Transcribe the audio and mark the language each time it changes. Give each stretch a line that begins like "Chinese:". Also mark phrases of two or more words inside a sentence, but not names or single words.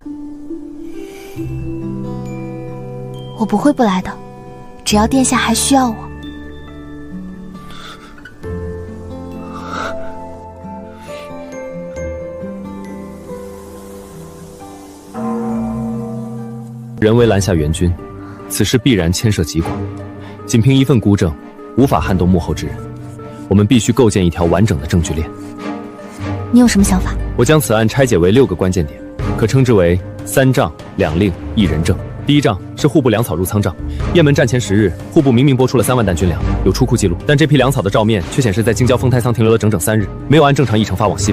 Chinese: 我不会不来的，只要殿下還需要我。人为拦下援軍，此事必然牽涉極廣。僅憑一份孤證，無法撼動幕後之人。我們必須構建一條完整的證據鏈。你有什麼想法？我將此案拆解為6個關鍵點，可稱之為3帳2令1人證。第一帳是戶部糧草入倉帳，雁門戰前10日，戶部明明撥出了3萬擔軍糧，有出庫記錄，但這批糧草的照面卻顯示在京郊豐台倉停留了整整3日，沒有按正常議程發往西北。